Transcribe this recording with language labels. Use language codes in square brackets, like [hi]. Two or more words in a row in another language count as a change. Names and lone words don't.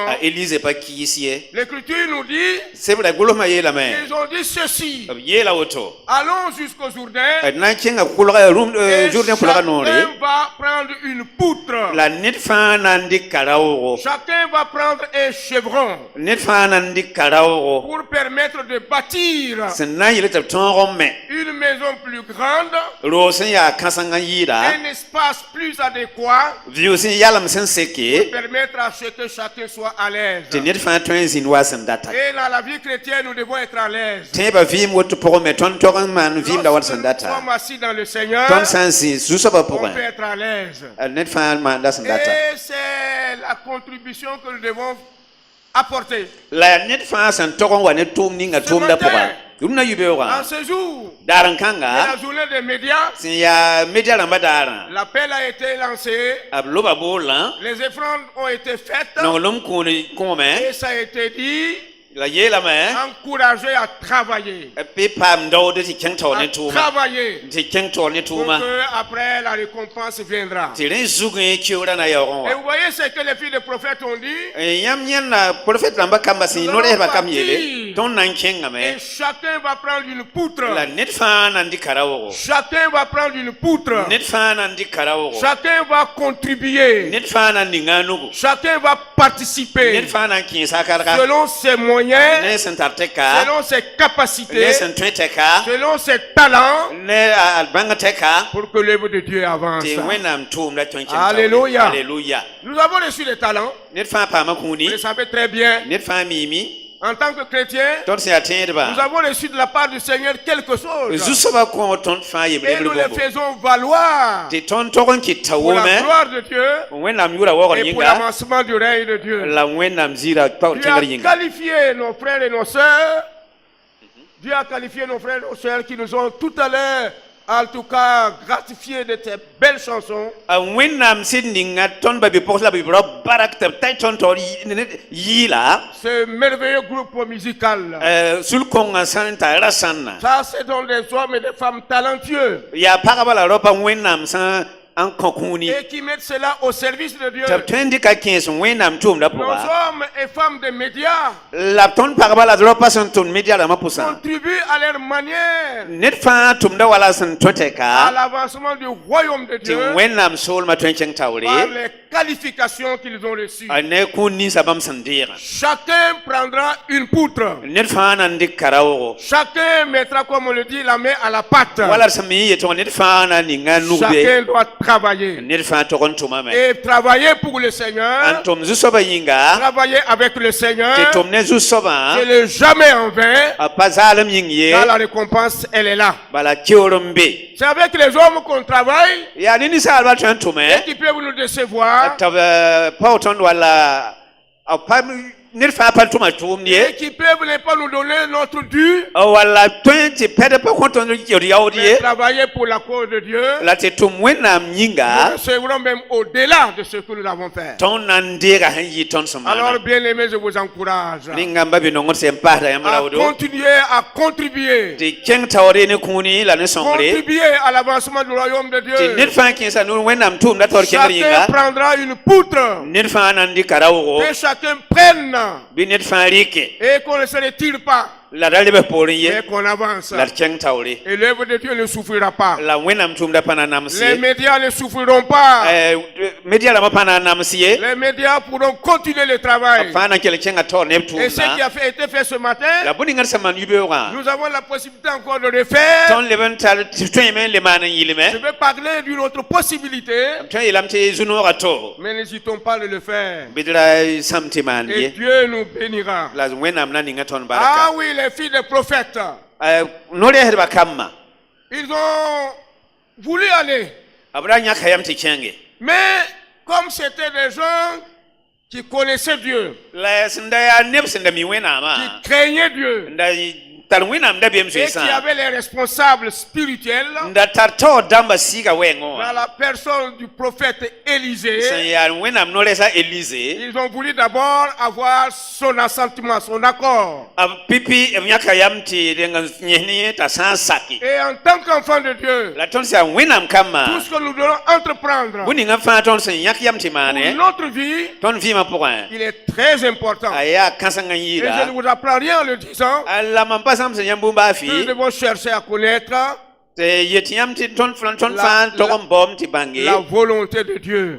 [fr] L'Écriture nous dit, ils ont dit ceci: allons jusqu'au Jourdain, et chacun va prendre une poutre. Chacun va prendre un chevron pour permettre de bâtir construire [mos] Sen na yele tɩ b tõog n me. [fr] une maison plus grande, [mos] Roog sẽn yaa kãseng n yɩɩda. [fr] un espace plus adéquat, [mos] Vɩʋ sẽn yalem sẽn seke. [fr] permettre à ce que chacun soit à l'aise. [mos] Tɩ ned fãa tõe n zĩnd wa sẽn data. [fr] Et dans la vie chrétienne, nous devons être à l'aise. [mos] Tẽebã vɩɩm woto pʋgẽ me tõnd tog n maan vɩɩmda wa [fr] Lorsque [mos] sẽn [fr] nous [mos] data. [fr] sommes assis dans le Seigneur, [mos] Tõnd sã n zĩ zu-soabã [fr] on peut [mos] pʋgẽ. [fr] être à l'aise. [mos] Ned fãa maanda sẽn data. [fr] Et c'est la contribution que nous devons apporter. [mos] La ned fãa sẽn tog n wa ne tʋʋm ninga tʋʋmda pʋga. Rũmna [fr] En [mos] yu-beoogã. [fr] ce jour, [mos] Daar n [fr] de [mos] kãnga. [fr] la journée des médias, [mos] Sẽn yaa media rãmbã daarã. [fr] l'appel a été lancé, [mos] B loba boolã. [fr] les offrandes ont été faites, [mos] Nonglem kõome. [fr] et ça a été dit, [mos] La yeelame. [fr] encouragé à travailler. [mos] Bɩ paam daood tɩ kẽng taoor [fr] À [mos] ne tʋʋma. [fr] travailler. [mos] Tɩ kẽng taoor ne [fr] Pour [mos] tʋʋma. [fr] que après la récompense viendra. [mos] Tɩ rẽ zugẽ keoorã na yaoogẽ [fr] Et [mos] wa. [fr] vous voyez ce que les filles des prophètes ont dit. [mos] Yãmb yẽnda profet rãmbã kambã sẽn yɩ no-rɛɛsbã kam yeele. [fr] Parti. [mos] Tõnd na n [fr] Et [mos] kẽngame. [fr] chacun va prendre une poutre. [mos] La ned fãa na n dɩka raoogo. [fr] Chacun va prendre une poutre. [mos] Ned fãa na n dɩka raoogo. [fr] Chacun va contribuer. [mos] Ned fãa na n ninga a nugu. [fr] Chacun va participer [mos] Ned fãa na n kẽesa a karga. [fr] selon ses moyens, [mos] Ne sẽn tar tɛka. [fr] selon ses [mos] Ne [fr] capacités, [mos] sẽn tõe tɛka. [fr] selon ses talents, [mos] Ne a bãng tɛka. [fr] pour que l'œuvre de Dieu avance. [mos] Tɩ wẽnnaam tʋʋmda tõe n kẽng [fr] Alléluia. Alléluia. Nous avons reçu les talents, [mos] Ned fãa paama [fr] vous [mos] kũuni. [fr] le savez très bien. [mos] Ned fãa miime. [fr] En tant que chrétien, [mos] Tõnd sẽn yaa [fr] nous [mos] tẽedba. [fr] avons reçu de la part du Seigneur quelque chose. [mos] Zu-soabã kõ tõnd fãa [fr] Et [mos] yembre [fr] nous les [mos] bõmbo. [fr] faisons valoir [mos] Tɩ tõnd tog n kɩt [fr] pour la [mos] tawʋʋmẽ. [fr] gloire de Dieu [mos] Wẽnnaam yʋra waoogr [fr] et pour [mos] yĩnga. [fr] l'avancement du règne de Dieu. [mos] La wẽnnaam zɩɩra taoor [fr] Dieu [mos] kẽngr [fr] a [mos] yĩnga. [fr] qualifié nos frères et nos sœurs. Dieu a qualifié nos frères et nos sœurs qui nous ont tout à l'heure, en tout cas, gratifiés de ces belles chansons. [mos] A wẽnnaam sɩd ninga tõnd ba bɩ-pʋgs la bɩ-brao barak tɩ b ta tõnd taoor yɩɩla. [fr] Ce merveilleux groupe musical. [mos] Sul-kõngã sã n tar ra sãnna. [fr] Ça, c'est donc des hommes et des femmes talentueux [mos] Yaa pagba la raopã wẽnnaam sã n kõ kũuni. [fr] et qui mettent cela au service de Dieu. [mos] Tɩ b tõe n dɩka kẽes wẽnnaam tʋʋmda [fr] Nos [mos] pʋga. [fr] hommes et femmes des médias [mos] La tõnd pagba la raopã sẽn tʋmd media rãmbã pʋsã. [fr] contribuent à leur manière [mos] Ned fãa tʋmda wala sẽn tõe [fr] à [mos] tɛka. [fr] l'avancement du royaume de [mos] Tɩ [fr] Dieu [mos] wẽnnaam soolmã tõe n kẽng taoore. [fr] par les qualifications qu'ils ont reçues. [mos] Ne kũun ninsã bãmb sẽn deegã. [fr] Chacun prendra une poutre. [mos] Ned fãa na n dɩk ka raoogo. [fr] Chacun mettra, comme on le dit, la main à la pâte. [mos] Wala sẽn me n yetg ned fãa na n ninga a nugbe. [fr] Chacun doit travailler. [mos] Ned fãa tog n tʋmame. [fr] Et travailler pour le [mos] N [fr] Seigneur, [mos] tʋm zu-soabã yĩnga. [fr] travailler avec le [mos] Tɩ [fr] Seigneur, [mos] tʋm ne zu-soabã. [fr] c'est le jamais en vain. [mos] A pa zaalem yĩng ye. [fr] Dans la récompense, elle est là. [mos] Bala keoor n be. [fr] C'est avec les hommes qu'on travaille [mos] Yaa ne ninsaalbã tõe n tʋme. [fr] et qui peuvent nous décevoir [mos] tɩ b pa tõnd wala a pa ned fãa pa tʋma tʋʋmd [fr] et [mos] ye. [fr] qui peuvent ne pas nous donner notre dû. [mos] Wala tõe tɩ pɛd pa kõ tõnd yod yaood [fr] Mais [mos] ye. [fr] travailler pour la cause de Dieu, [mos] La tɩ tʋm wẽnnaam [fr] nous [mos] yĩnga. [fr] recevrons même au-delà de ce que nous avons fait. [mos] Tõnd na n deega sẽn yɩ tõnd sẽn [fr] Alors, [mos] maana. [fr] bien aimés, je vous encourage [mos] Ningãmba bɩ nongd sẽn paasda yãmb [fr] à [mos] raoodo. [fr] continuer à contribuer. [mos] Tɩ kẽng taoore ne kũuni la ne sõngre. [fr] Contribuer à l'avancement du royaume de [mos] Tɩ ned [fr] Dieu. [mos] fãa kẽesa nu wẽnnaam tʋʋmda taoor kẽngr [fr] Chacun [mos] yĩnga. [fr] prendra une poutre. [mos] Ned fãa na n dɩka raoogo. [fr] Que chacun prenne. [mos] Bɩ ned fãa rɩke. [fr] Et qu'on ne se retire pas. [mos] La da lebs poorẽ ye. [fr] Mais qu'on avance. [mos] La d kẽng taoore. [fr] Et l'œuvre de Dieu ne souffrira pas. [mos] La wẽnnaam tʋʋmda pa na n nams [fr] Les [mos] ye. [fr] médias ne souffriront pas. [mos] Media rãmbã pa na n nams ye. [fr] Les médias pourront continuer le travail. [mos] Fãa na n kell kẽngã taoor neb [fr] Et ce qui [mos] tʋʋmda. [fr] a été fait ce matin, [mos] La bõe-ningr sẽn maan yu-beoogã. [fr] nous avons la possibilité encore de refaire. [mos] Tõnd leb n tar tɩ tõeeme n le maan n [fr] Je [mos] yɩlme. [fr] vais parler d'une autre possibilité, [mos] Tõe n yeelame tɩ zu-noogã to. [fr] mais n'hésitons pas de le faire. [mos] Bɩd ra sãm tɩ maan [fr] Et [mos] ye. [fr] Dieu nous bénira. [mos] La wẽnnaam na ninga tõnd Ah barka. [fr] oui, les filles des prophètes, [mos] No-rɛɛsdbã kambã. [fr] ils ont voulu aller. [mos] B ra yãka yam tɩ kẽnge. [fr] Mais comme c'était des gens qui connaissaient Dieu, [mos] La sẽn da yaa neb sẽn da mi wẽnnaamã. [fr] qui craignaient Dieu, [mos] N da tar wẽnnaam da beem [fr] et qui [mos] zoeesã. [fr] avaient les responsables spirituels [mos] N da tar taoor dãmbã siga wɛɛngẽ [fr] dans [mos] wã. [fr] la personne du prophète [mos] Sẽn [fr] Élisée. [mos] yaa wẽnnaam no-rɛɛsã Elize. [fr] Ils ont voulu d'abord avoir son assentiment, son accord. [mos] B pipi b yãka yam tɩ deng n yẽs ne yẽ t'a sã n sake. [fr] Et en tant qu'enfant de Dieu, [mos] La tõnd sẽn yaa wẽnnaam [fr] tout [mos] kambã. [fr] ce que nous devons entreprendre [mos] Bõe-ningã fãa tõnd sẽn yãk yam tɩ [fr] pour [mos] maane. [fr] notre vie, [mos] Tõnd vɩɩmã pʋgẽ. [fr] il est très important. [mos] A yaa kãseng n [fr] Et je ne [mos] yɩɩda. [fr] vous apprends rien en le disant. [mos] La mam pa sãm sẽn yãmb bũmb a [fr] Nous [mos] fɩ. [fr] devons chercher à connaître [mos] te yetiam ti ton fan to bom ti bangi [fr] la volonté de Dieu.